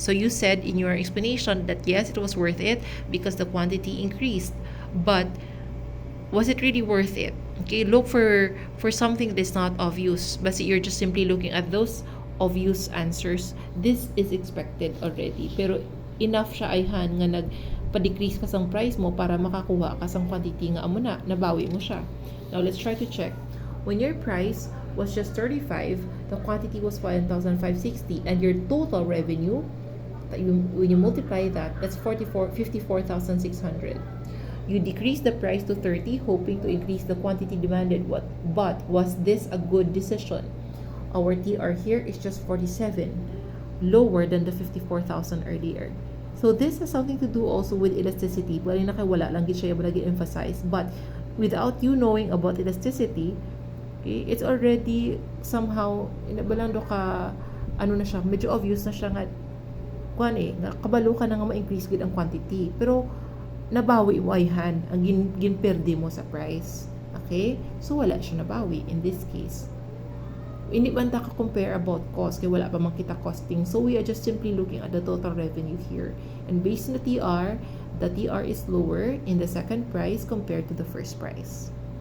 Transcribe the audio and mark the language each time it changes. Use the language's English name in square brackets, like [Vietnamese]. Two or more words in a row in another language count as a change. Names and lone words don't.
[English] So you said in your explanation that yes, it was worth it because the quantity increased. But was it really worth it? Okay, look for something that is not obvious, but you're just simply looking at those obvious answers. This is expected already, [Hiligaynon] pero enough siya ayhan nga nagpa-decrease ka sang price mo para makakuha ka sang quantity nga amo na nabawi mo siya. [English] Now let's try to check. When your price was just 35, the quantity was 1,560, and your total revenue, when you multiply that, that's 54,600. You decrease the price to 30, hoping to increase the quantity demanded. But was this a good decision? Our TR here is just 47, lower than the 54,000 earlier. So this has something to do also with elasticity. [Hiligaynon] Wala na kay wala lang gid siya lagi emphasize. [English] But without you knowing about elasticity, okay, it's already somehow [Hiligaynon] inabalando ka, ano na siya, medyo obvious na siya nga nga kabalo ka na nga ma-increase gid ang quantity. Pero nabawi mo ayhan ang ginperde mo sa price. Okay? So wala siya nabawi [English] in this case. [Hiligaynon] Hindi man ta ka-compare about cost, kaya wala pa man kita costing. [English] So we are just simply looking at the total revenue here. And based on the TR is lower in the second price compared to the first price.